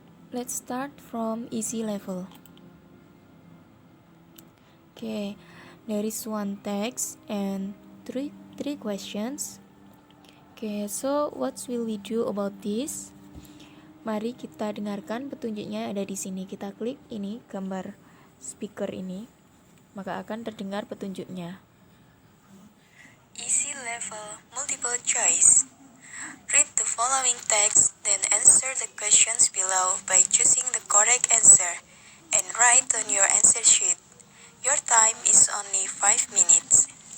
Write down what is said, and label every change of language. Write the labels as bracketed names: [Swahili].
[English] Let's start from easy level. Okay, there is 1 text and 3 questions. Okay, so what will we do about this? [Indonesian] Mari kita dengarkan petunjuknya ada di sini. Kita klik ini gambar speaker ini, maka akan terdengar petunjuknya. [English] Easy level, multiple choice. Read the following text, then answer the questions below by choosing the correct answer and write on your answer sheet. Your time is only 5 minutes.